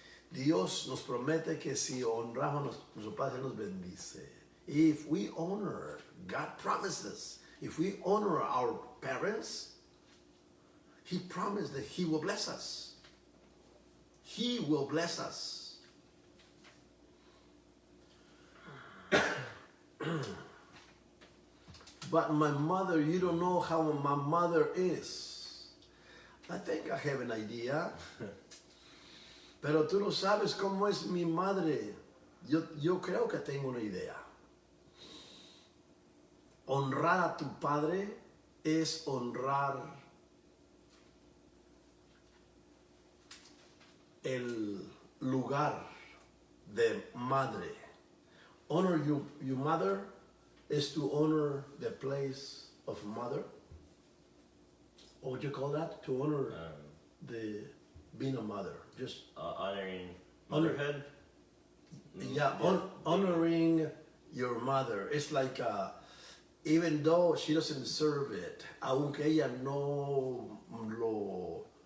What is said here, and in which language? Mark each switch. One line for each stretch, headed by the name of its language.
Spanish: Dios nos promete que si honramos a nuestros padres, Él nos bendice.
English: If we honor, God promises, if we honor our parents, He promised that He will bless us. He will bless us. But my mother, you don't know how my mother is. I think I have an idea.
Spanish: Pero tú no sabes cómo es mi madre. Yo creo que tengo una idea. Honrar a tu padre es honrar el lugar de madre.
English: Honor your mother is to honor the place of mother. What would you call that? To honor the being a mother. Just Honoring motherhood. Yeah, honoring your mother. It's like, even though she doesn't deserve it,
Spanish: aunque ella no lo,